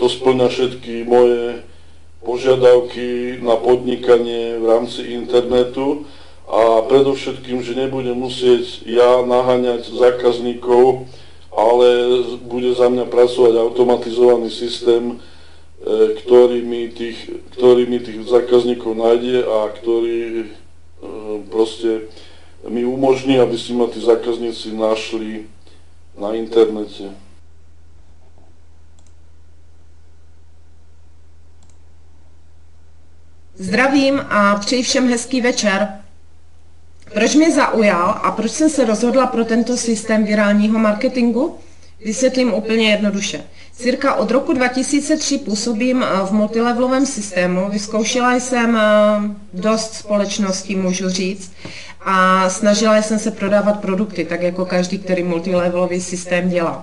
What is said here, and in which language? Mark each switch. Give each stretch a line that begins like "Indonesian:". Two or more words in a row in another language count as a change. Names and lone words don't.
Slovak: to spĺňa všetky moje požiadavky na podnikanie v rámci internetu a predovšetkým, že nebudem musieť ja naháňať zákazníkov, ale bude za mňa pracovať automatizovaný systém, ktorý mi tých zákazníkov nájde a ktorý proste mi umožní, aby si ma tí zákazníci našli na internete.
Czech: Zdravím a přeji všem hezký večer. Proč mě zaujal a proč jsem se rozhodla pro tento systém virálního marketingu? Vysvětlím úplně jednoduše. Cirka od roku 2003 působím v multilevelovém systému, vyzkoušela jsem dost společností, můžu říct, a snažila jsem se prodávat produkty, tak jako každý, který multilevelový systém dělá.